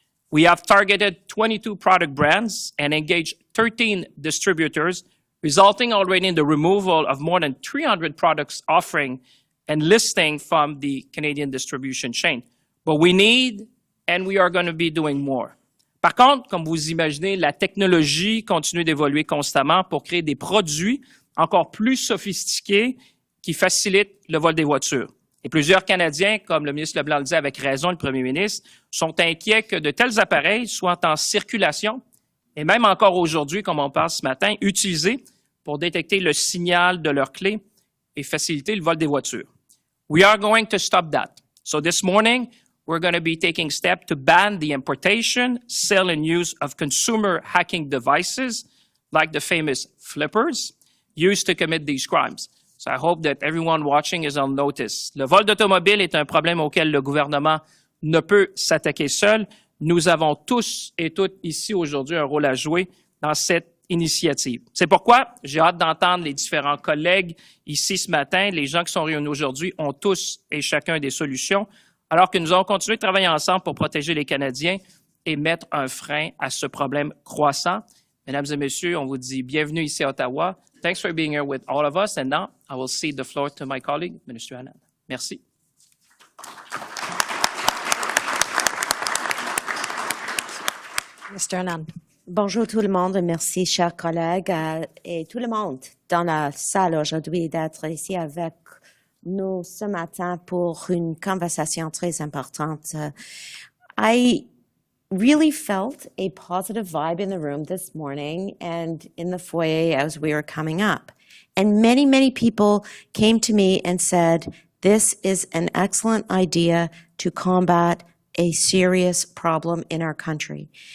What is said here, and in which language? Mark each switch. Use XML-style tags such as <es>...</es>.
<en>We have targeted 22 product brands and engaged 13 distributors, resulting already in the removal of more than 300 products offering and listing from the Canadian distribution chain. But we need and we are going to be doing more.</en> <fr>Par contre, comme vous imaginez, la technologie continue d'évoluer constamment pour créer des produits encore plus sophistiqués qui facilitent le vol des voitures. Et plusieurs Canadiens, comme le ministre LeBlanc le dit avec raison, le premier ministre, sont inquiets que de tels appareils soient en circulation et même encore aujourd'hui, comme on parle ce matin, utilisés pour détecter le signal de leur clé et faciliter le vol des voitures.</fr> <en>We are going to stop that. So this morning, we're going to be taking steps to ban the importation, sale, and use of consumer hacking devices like the famous flippers used to commit these crimes. So I hope that everyone watching is on notice.</en> <fr>Le vol d'automobile est un problème auquel le gouvernement ne peut s'attaquer seul. Nous avons tous et toutes ici aujourd'hui un rôle à jouer dans cette initiative. C'est pourquoi j'ai hâte d'entendre les différents collègues ici ce matin. Les gens qui sont réunis aujourd'hui ont tous et chacun des solutions, alors que nous allons continuer de travailler ensemble pour protéger les Canadiens et mettre un frein à ce problème croissant. Mesdames et messieurs, on vous dit bienvenue ici à Ottawa.</fr> <en>Thanks for being here with all of us. And now, I will cede the floor to my colleague, Minister Anand.</en> <fr>Merci.</fr> <en>Mr. Anand.</en> <fr>Bonjour tout le monde, merci chers collègues et tout le monde dans la salle aujourd'hui d'être ici avec nous ce matin pour une conversation très importante.</fr> <en>I really felt a positive vibe in the room this morning and in the foyer as we were coming up. And many, many people came to me and said, this is an excellent idea to combat a serious problem in our country.</en>